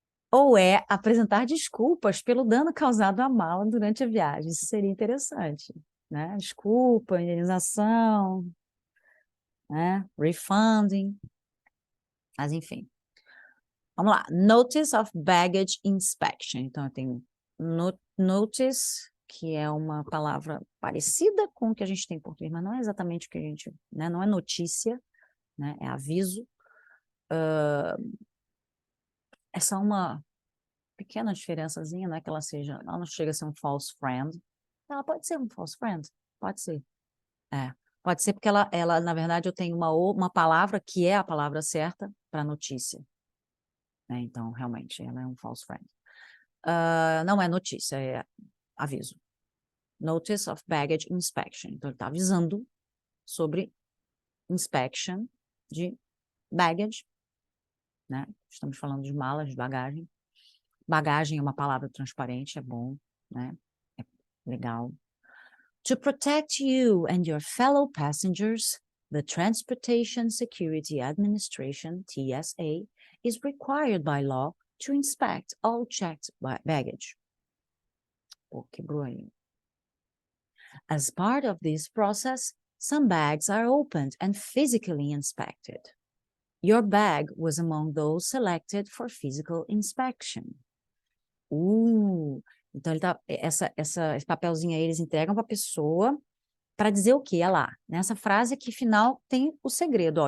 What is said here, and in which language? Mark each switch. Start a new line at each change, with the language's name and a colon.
Portuguese: Ou é apresentar desculpas pelo dano causado à mala durante a viagem. Isso seria interessante, né? Desculpa, indenização, né? Refunding. Mas, enfim. Vamos lá.
English: Notice of Baggage Inspection.
Portuguese: Então, eu tenho notice, que é uma palavra parecida com o que a gente tem em português, mas não é exatamente o que a gente... né? Não é notícia, né? É aviso. É só uma pequena diferençazinha, não é que ela não chega a ser um false friend. Ela pode ser um false friend, pode ser. É, pode ser porque na verdade, eu tenho uma palavra que é a palavra certa para notícia. Né? Então, realmente, ela é um false friend. Não é notícia, é aviso.
English: Notice of Baggage Inspection.
Portuguese: Então, ele está avisando sobre inspection de baggage, né? Estamos falando de malas, de bagagem. Bagagem é uma palavra transparente, é bom, né? É legal.
English: To protect you and your fellow passengers, the Transportation Security Administration, TSA, is required by law to inspect all checked baggage.
Portuguese: Pô, quebrou aí.
English: As part of this process, some bags are opened and physically inspected. Your bag was among those selected for physical inspection.
Portuguese: Então, esse papelzinho aí eles entregam para a pessoa para dizer o quê? Olha lá, nessa frase aqui final tem o segredo, ó.